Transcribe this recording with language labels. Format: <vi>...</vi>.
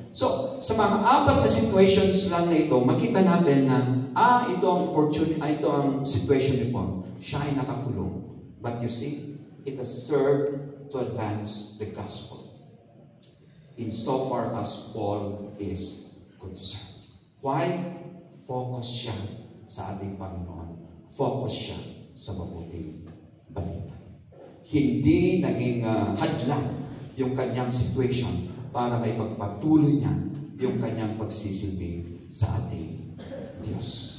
<tl>So, sa mga 4 na situations lang na ito, makita natin na, ito ang opportunity, ito ang situation ni Paul. Siya ay nakakulong.</tl> <en>But you see, it has served to advance the gospel. Insofar as Paul is concerned. Why?</en> <tl>Focus siya sa ating Panginoon. Focus siya sa mabuting balita. Hindi naging hadlang yung kanyang situation para may pagpatuloy niya yung kanyang pagsisilbi sa ating Diyos.</tl>